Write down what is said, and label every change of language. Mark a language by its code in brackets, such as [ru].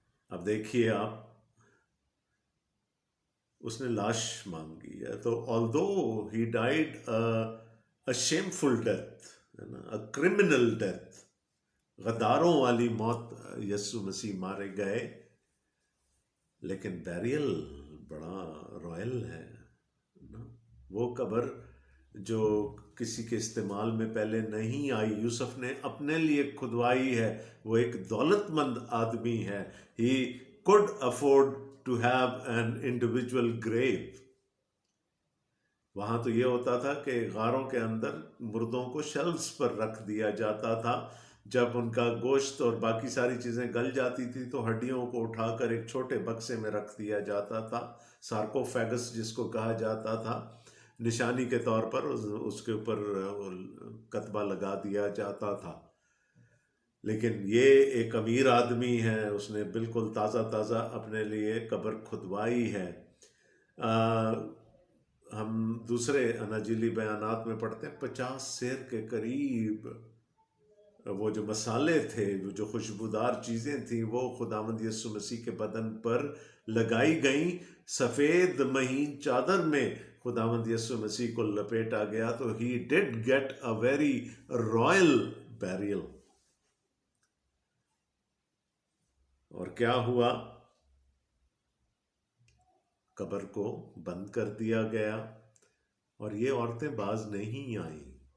[ur] اب دیکھیے آپ، اس نے لاش مانگی ہے، تو [en] although he died a shameful death، a criminal death، [ur] غداروں والی موت یسوع مسیح مارے گئے، لیکن بیریل بڑا رائل ہے. وہ قبر جو کسی کے استعمال میں پہلے نہیں آئی، یوسف نے اپنے لیے کھدوائی ہے. وہ ایک دولت مند آدمی ہے. [en] He could afford to have an individual grave. [ur] وہاں تو یہ ہوتا تھا کہ غاروں کے اندر مردوں کو شیلفز پر رکھ دیا جاتا تھا. جب ان کا گوشت اور باقی ساری چیزیں گل جاتی تھی تو ہڈیوں کو اٹھا کر ایک چھوٹے بکسے میں رکھ دیا جاتا تھا، سارکوفیگس جس کو کہا جاتا تھا. نشانی کے طور پر اس کے اوپر کتبہ لگا دیا جاتا تھا. لیکن یہ ایک امیر آدمی ہے، اس نے بالکل تازہ تازہ اپنے لیے قبر کھدوائی ہے. ہم دوسرے اناجیلی بیانات میں پڑھتے ہیں 50 سیر کے قریب وہ جو مسالے تھے، وہ جو خوشبودار چیزیں تھیں، وہ خداوند یسوع مسیح کے بدن پر لگائی گئیں. سفید مہین چادر میں خداوند یسوع مسیح کو لپیٹا گیا. تو [en] he did get a very royal burial. [ur] اور کیا ہوا؟ قبر کو بند کر دیا گیا، اور یہ عورتیں باز نہیں آئیں.